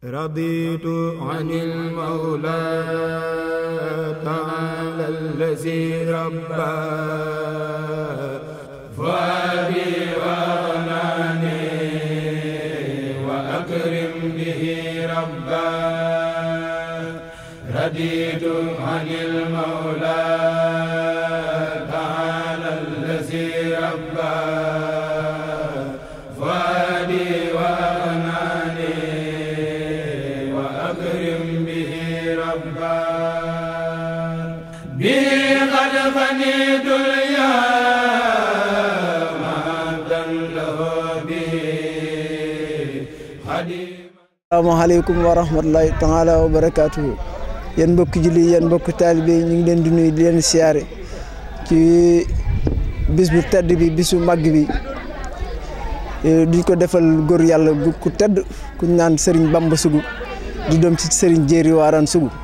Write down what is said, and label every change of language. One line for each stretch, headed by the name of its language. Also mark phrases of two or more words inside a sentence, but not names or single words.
Arabic: رضيت عن المولى تعالى الذي ربى فؤادي وأغناني وأكرم به ربا رضيت عن المولى تعالى الذي ربى فؤادي وأغناني وأكرم به ربا به قد فنيت اليوم عبدا له به خديم. السلام عليكم ورحمة الله تعالى وبركاته.
Wolof: yéen mbokki julli yéen mbokki taalibe yi ñu ngi leen di nuyu di leen siyaare ci bis bu tedd bi bisu màgg bi di ko defal góor yàlla gu ku tedd ku ñu naan Serigne Bamba Sougou di doom ci Serigne Jéeri Waaraan Sougou.